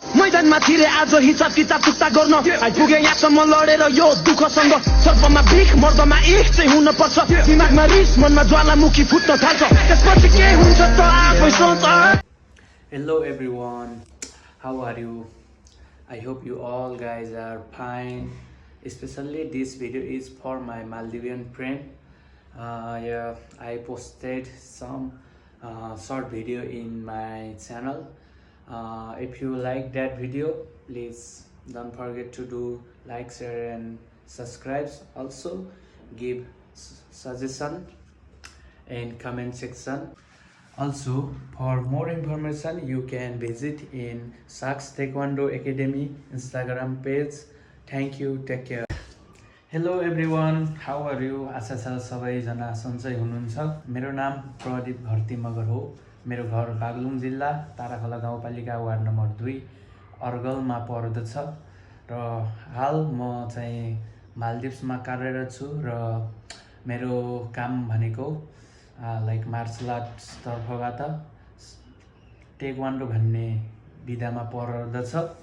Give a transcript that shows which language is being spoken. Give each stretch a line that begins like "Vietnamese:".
Nepali: मैदानमा थिरे आज हिसाब किताब चुक्ता गर्न आइपुगे यहाँसम्म लडेर यो दुःखसँग सर्पमा बिख मर्दमा एक चाहिँ हुन पर्छ दिमागमा रिस मनमा ज्वालामुखी फुट्न थाल्छ त्यसपछि के हुन्छ त आफै सोच
English: Hello everyone, how are you? I hope you all guys are fine. Especially this video is for my Maldivian friend. Yeah, I posted some short video in my channel. If you like that video, please don't forget to do like, share and subscribe. Also give suggestion in comment section. Also, for more information, you can visit in Saks Taekwondo Academy Instagram page. Thank you. Take care. Hello everyone, how are you?
Nepali: आशा छ सबैजना सन्चै हुनुहुन्छ। मेरो नाम प्रदीप घरती मगर हो। मेरो घर बागलुङ जिल्ला ताराखोला गाउँपालिका वार्ड नम्बर 2 अर्गलमा पर्दछ र हाल म चाहिँ मालदिप्समा कार्यरत छु र मेरो काम भनेको लाइक मार्शल आर्ट्स तर्फबाट टेक्वान्डो भन्ने विधामा पर्दछ।